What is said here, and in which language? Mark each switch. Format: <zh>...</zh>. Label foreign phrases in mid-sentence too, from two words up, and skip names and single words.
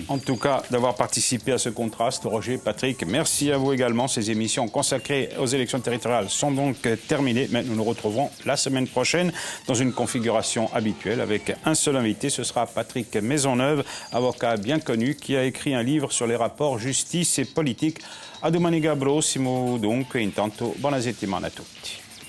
<fr>En tout cas, d'avoir participé à ce contraste. Roger, Patrick, merci à vous également. Ces émissions consacrées aux élections territoriales sont donc terminées. Mais nous nous retrouverons la semaine prochaine dans une configuration habituelle avec un seul invité. Ce sera Patrick Maisonneuve, avocat bien connu, qui a écrit un livre sur les rapports justice et politique.</fr> <it>A domani prossimo, dunque, intanto buona settimana a tutti.</it>